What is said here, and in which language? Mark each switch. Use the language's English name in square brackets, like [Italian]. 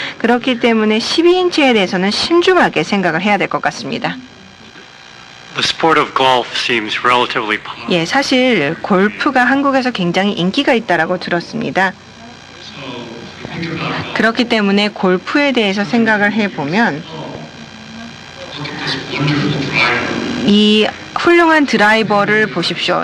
[Korean] 그렇기 때문에 12인치에 대해서는 신중하게 생각을 해야 될 것 같습니다. [English] The sport of golf seems relatively popular. [Korean] 예, 사실 골프가 한국에서 굉장히 인기가 있다라고 들었습니다. 그렇기 때문에 골프에 대해서 생각을 해보면 이 훌륭한 드라이버를 보십시오.